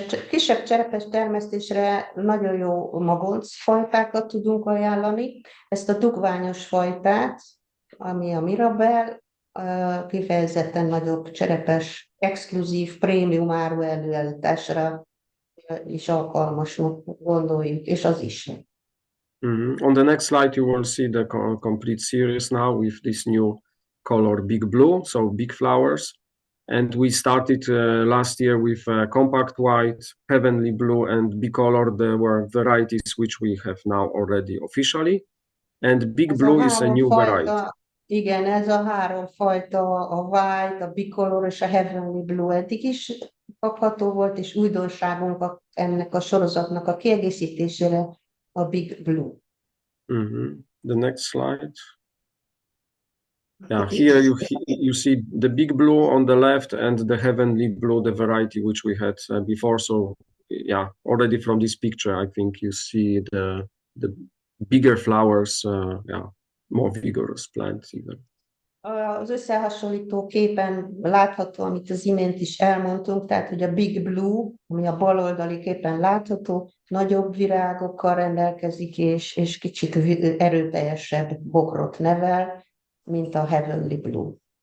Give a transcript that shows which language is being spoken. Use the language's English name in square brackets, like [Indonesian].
[Hungarian] Kisebb cserepes termesztésre nagyon jó magonc fajtákat tudunk ajánlani. Ezt a dugványos fajtát, ami a Mirabelle, kifejezetten nagyobb cserepes, exkluzív, prémium áru előállításra is alkalmasnak gondoljuk, és az is. [English] On the next slide, you will see the complete series now with this new color, Big Blue, so big flowers. And we started last year with Compact White, Heavenly Blue, and Big Color. There were varieties which we have now already officially. And Big Blue is a new variety. [Hungarian] Igen, ez a három fajta, a White, a Big Color és a Heavenly Blue eddig is kapható volt, és újdonságunk ennek a sorozatnak a kiegészítésére a Big Blue. [English] The next slide. Yeah, here you see the Big Blue on the left and the Heavenly Blue, the variety which we had before. So yeah, already from this picture, I think you see the bigger flowers, more vigorous plants even. [Hungarian] Az összehasonlító képen látható, amit az imént is elmondtunk, tehát hogy a Big Blue, ami a bal oldali képen látható, nagyobb virágokkal rendelkezik, és kicsit erőteljesebb bokrot nevel, mint a Heavenly Blue.